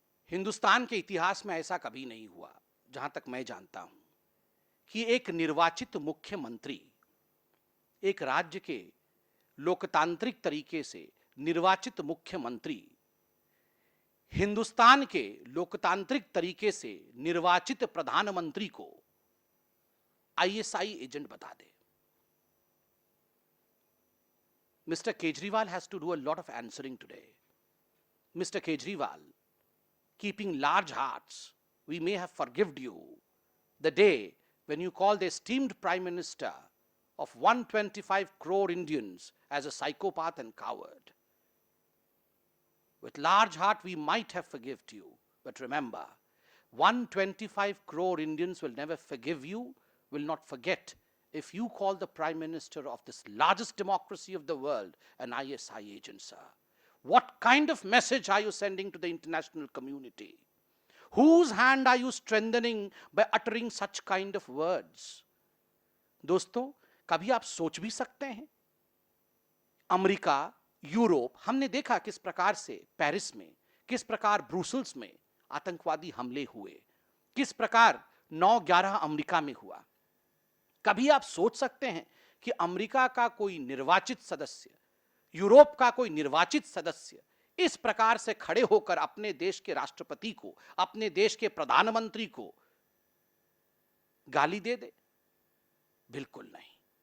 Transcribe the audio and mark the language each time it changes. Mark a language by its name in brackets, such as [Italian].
[Hindi] हिंदुस्तान के इतिहास में ऐसा कभी नहीं हुआ, जहां तक मैं जानता हूं, कि एक निर्वाचित मुख्यमंत्री एक राज्य के लोकतांत्रिक तरीके से निर्वाचित मुख्यमंत्री हिंदुस्तान के लोकतांत्रिक तरीके से निर्वाचित प्रधानमंत्री को आईएसआई एजेंट बता दे। [English] Mr. Kejriwal has to do a lot of answering today. Mr. Kejriwal, keeping large hearts, we may have forgiven you the day when you called the esteemed Prime Minister of 125 crore Indians as a psychopath and coward. With large heart, we might have forgiven you. But remember, 125 crore Indians will never forgive you, will not forget if you call the Prime Minister of this largest democracy of the world an ISI agent, sir. What kind of message are you sending to the international community? Whose hand are you strengthening by uttering such kind of words? [Hindi] दोस्तों, कभी आप सोच भी सकते हैं, America, Europe, हमने देखा किस प्रकार से पेरिस में, किस प्रकार ब्रुसेल्स में आतंकवादी हमले हुए, किस प्रकार 9/11 अमेरिका में हुआ। कभी आप सोच सकते हैं कि अमेरिका का कोई निर्वाचित सदस्य, यूरोप का कोई निर्वाचित सदस्य इस प्रकार से खड़े होकर अपने देश के राष्ट्रपति को, अपने देश के प्रधानमंत्री को गाली दे दे? बिल्कुल नहीं।